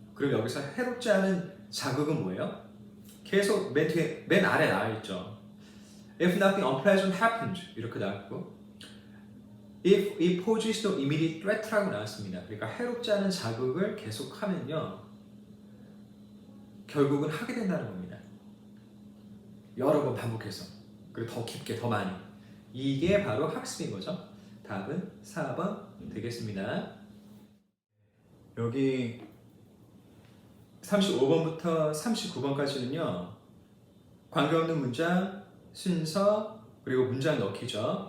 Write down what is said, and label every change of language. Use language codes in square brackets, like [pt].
[ko] 그럼 여기서 해롭지 않은 자극은 뭐예요? 계속 맨 아래 나와 있죠. [en] If nothing unpleasant happens [ko] 이렇게 나왔고 [en] If it poses no immediate threat [ko] 라고 나왔습니다. 그러니까 해롭지 않은 자극을 계속하면요 결국은 하게 된다는 겁니다. 여러 번 반복해서 그리고 더 깊게 더 많이 이게 바로 학습인 거죠. 답은 4번 되겠습니다. 여기 35번부터 39번까지는요 관계없는 문장, 순서, 그리고 문장 넣기죠.